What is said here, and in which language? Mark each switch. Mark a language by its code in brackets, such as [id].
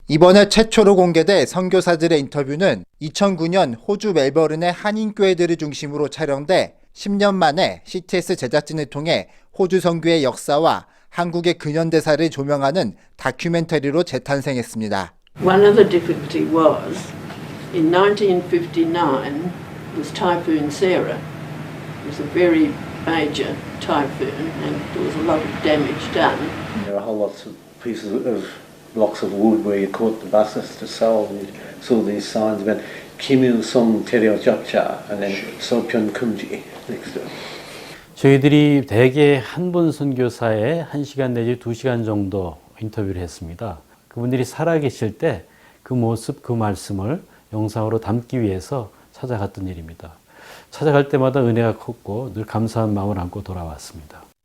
[ko] 이번에 최초로 공개된 선교사들의 인터뷰는 2009년 호주 멜버른의 한인교회들을 중심으로 촬영돼 10년 만에 CTS 제작진을 통해 호주 선교의 역사와 한국의 근현대사를 조명하는 다큐멘터리로 재탄생했습니다. [en] One other difficulty was in 1959 was Typhoon Sarah. It was a very major typhoon and there was a lot of damage done. There are whole lots of pieces of blocks of wood where you caught the buses to sell, and you saw these signs about [ko] 김일성 테려잡자 [en] and then [ko] 서편 금지 [en] next to it. [ko] 저희들이 대개 한 분 선교사에 1시간 내지 2시간 정도 인터뷰를 했습니다. 그분들이 살아계실 때 그 모습, 그 말씀을 영상으로 담기 위해서 찾아갔던 일입니다. 찾아갈 때마다 은혜가 컸고 늘 감사한 마음을 안고 돌아왔습니다.